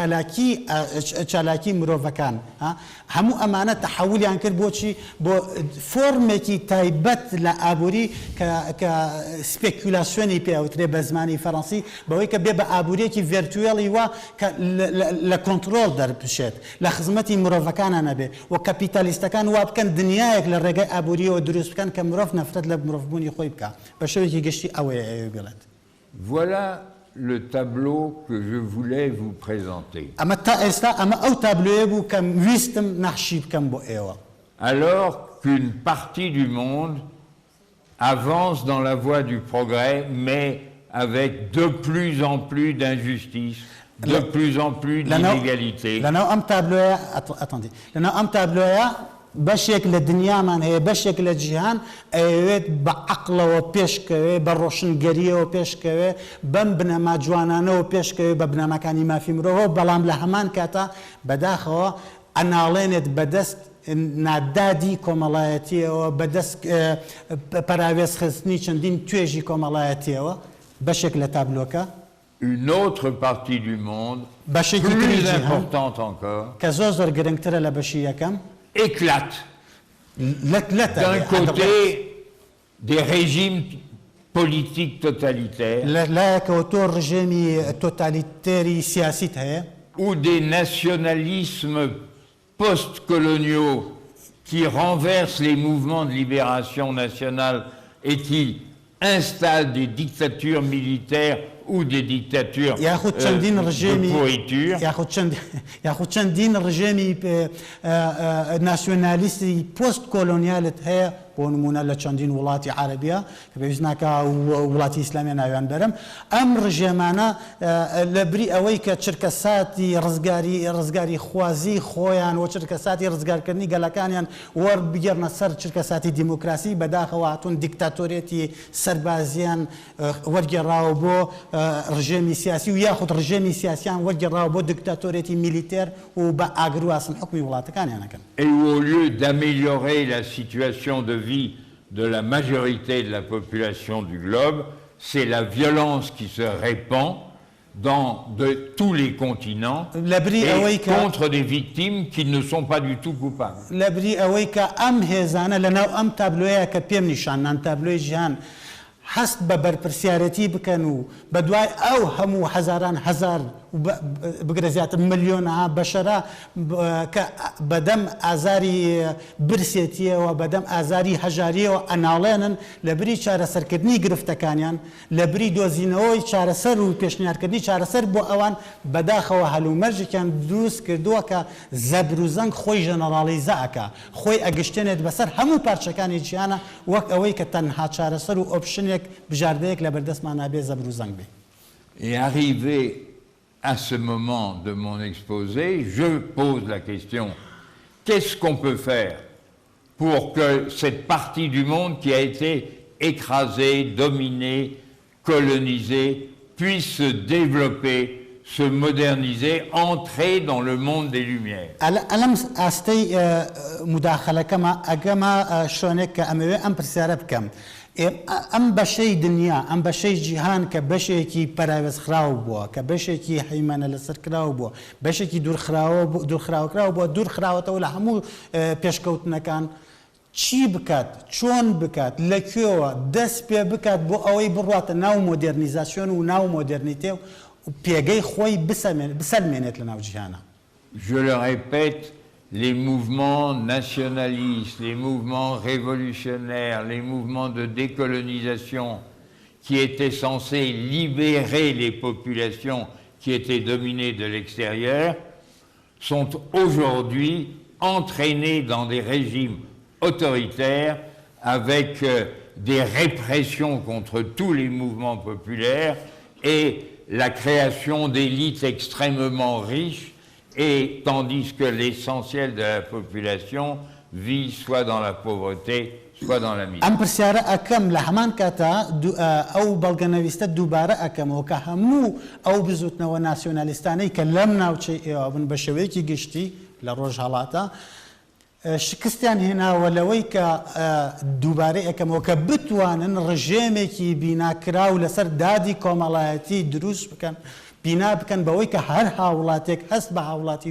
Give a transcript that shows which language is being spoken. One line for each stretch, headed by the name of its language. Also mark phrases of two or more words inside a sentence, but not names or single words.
Central Kurdish: چالاکی مرۆڤەکان هەموو ئەمانە تەحولیان کرد بۆچی بۆ فۆرمێکی تایبەت لە ئابووری کە سپێکولاسیۆنی پێوترێ بە زمانی فەڕەنسی بەوەی کە بێ بە ئابووریەکی ڤێرتوێڵی وە کە لە کۆنتڕۆڵ دەربشێت لە خزمەتی مرۆڤەکانە نەبێ و کەپیتالیستەکان وا بکەن دنیایەک لە ڕێگەی ئابووریەوە دروست بکەن کە مرۆڤ نەفرەت لە مرۆڤبوونی خۆی بکە بە شێوەیەکی گشتی ئەوەیە ئێوە بڵێت.
French: Voilà le tableau que je voulais vous présenter.
Central Kurdish: ئەمە تا ئێستا ئەمە ئەو تابلۆیە بوو کە ویستم نەخشی بکەم بۆ ئێوە.
French: Alors qu'une partie du monde avance dans la voie du progrès, mais avec de plus en plus d'injustice, de plus en plus d'inégalités.
Central Kurdish: لەناو ئەم تابلۆیە بەشێک لە دنیامان هەیە بەشێک لە جیهان ئەوێت بە عەقڵەوە پێشکەوێ بە ڕۆشنگەریەوە پێشکەوێ بەم بنەما جوانانەوە پێشکەوێ بە بنەماکانی مافی مرۆڤ بەڵام لە هەمان کاتە بەداخەوە ئەناڵێنێت بەدەست نادادی کۆمەڵایەتیەوە بەدەست پەراوێزخستنی چەندین توێژی کۆمەڵایەتیەوە بەشێک لە تابلۆکە
French: une autre partie du monde,
Central Kurdish: بەشێکی plus تری جیهان
French: importante encore,
Central Kurdish: کە زۆر گرنگترە لە بەشی یەکەم
French: éclate. D'un côté, des régimes politiques totalitaires
Central Kurdish: لایەکەوە تۆ ڕژێمی تۆتالیتێری سیاسیت هەیە
French: ou des nationalismes post-coloniaux qui renversent les mouvements de libération nationale et qui installent des dictatures militaires ou des dictatures
Central Kurdish: یاخود چەندین de ڕژێمی pourriture. یاخود چەندین ڕژێمی ناسیۆنالیستی پۆست کۆلۆنیالت هەیە بۆ نمونە لە چەندین وڵاتی عەرەبیە کە پێویست ناکە وڵاتی ئیسلامی ناویان بەرم ئەم ڕژێمانە لە بری ئەوەی کە چرکەساتی ڕزگاری خوازی خۆیان و چرکەساتی ڕزگارکردنی گەلەکانیان وەربگێڕنە سەر چرکەساتی دیموکراسی بەداخەوە هاتوون دیکتاتۆرێتی سەربازیان وەرگێڕاوە بۆ ڕژێمی سیاسی و یاخود ڕژێمی سیاسیان وەرگێڕاوە بۆ دیکتاتۆرێتی میلیتێر و بە ئاگرواسن حکمی وڵاتەکانیانەکەن.
French: Et où, au lieu d'améliorer la situation de vie de la majorité de la population du globe, c'est la violence qui se répand dans tous les continents et contre des victimes qui ne sont pas du tout coupables.
Central Kurdish: لەبری ئەوەی کە ئەم هێزانە لەناو ئەم تابلۆیە کە پێم نیشانان تابلۆی ژیان هەست بە بەرپرسیارەتی بکەن و بە دوای ئەو هەموو هەزاران هەزار بگرە زیاتر ملیۆنەها بەشەرە کە بەدەم ئازاری برسێتیەوە بەدەم ئازاری هەژاریەوە ئەناڵێنن لە بری چارەسەرکردنی گرفتەکانیان لە بری دۆزینەوەی چارەسەر و پێشنیارکردنی چارەسەر بۆ ئەوان بەداخەوە هەلومەرجێکیان دروست کردووە کە زەبر و زەنگ خۆی ژەنەڕاڵیزە ئەکا خۆی ئەگشتێنێت بەسەر هەموو پارچەکانی جیهانە وەک ئەوەی کە تەنها چارەسەر و ئۆپشنێک بژاردەیەک لە بەردەستمان نابێ زەبر و زەنگ بێ.
French: Et arrivé à ce moment de mon exposé, je pose la question, qu'est-ce qu'on peut faire pour que cette partie du monde qui a été écrasée, dominée, colonisée, puisse se développer, se moderniser, entrer dans le monde des Lumières?
Central Kurdish: ئەلەم ئاستەی مداخەلەکەمە ئەگەمە شوێنێک کە ئەمەوێ ئەم پرسیارە بکەم. ئەم بەشەی دنیا ئەم بەشەی جیهان کە بەشێکی پەراوێزخراو بووە کە بەشێکی حیمانە لەسەرکراو بووە بەشێکی دوورخراوەکراو بووە دوورخراوەتەوە لە هەموو پێشکەوتنەکان چی بکات چۆن بکات لەکوێوە دەست پێ بکات بۆ ئەوەی بڕاتە ناو مۆدێرنیزاسیۆن و ناو مۆدێرنیتێ و پێگەی خۆی بسەلمێنێت لە ناو جیهانە.
French: Je le répète, les mouvements nationalistes, les mouvements révolutionnaires, les mouvements de décolonisation qui étaient censés libérer les populations qui étaient dominées de l'extérieur sont aujourd'hui entraînés dans des régimes autoritaires avec des répressions contre tous les mouvements populaires et la création d'élites extrêmement riches. Et tandis que l'essentiel de la population vit soit dans la pauvreté, soit dans la misère.
Central Kurdish: ئەم پرسیارە ئەکەم لە هەمان کاتە ئەو بەڵگەنەویستە دووبارە ئەکەمەوە کە هەموو ئەو بزوتنەوە ناسیۆنالیستانەی کە لەم ناوچەی ئێوە بن بە شێوەیەکی گشتی لە ڕۆژهەڵاتە شکستیان هێناوە لەوەی کە دووبارەی ئەکەمەوە کە بتوانن ڕژێمێکی بیناکراو لەسەر دادی کۆمەڵایەتی دروست بکەن بنا بکەن بەوەی کە هەر هاوڵاتێک هەست بە هاوڵاتی